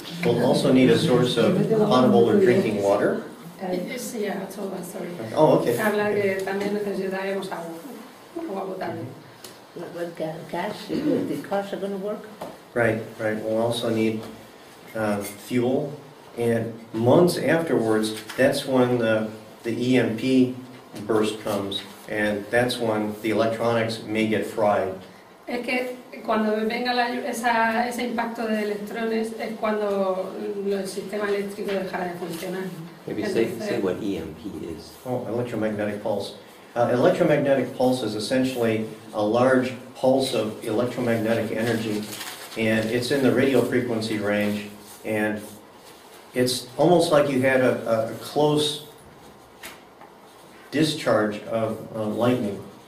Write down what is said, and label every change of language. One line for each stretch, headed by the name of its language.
English: We'll also need a source of potable or drinking water.
Spanish: Sí, ya,
English: sorry. Oh, okay.
Spanish: Habla que también necesitaremos agua potable.
English: Like gas, the cars are going to work. Right. We'll also need fuel, and months afterwards, that's when the EMP burst comes, and that's when the electronics may get fried.
Spanish: Es que cuando venga ese impacto de electrones es cuando el sistema eléctrico dejará de funcionar.
English: Maybe say what EMP is. Oh, electromagnetic pulse. Electromagnetic pulse is essentially a large pulse of electromagnetic energy, and it's in the radio frequency range, and it's almost like you had a close discharge of lightning.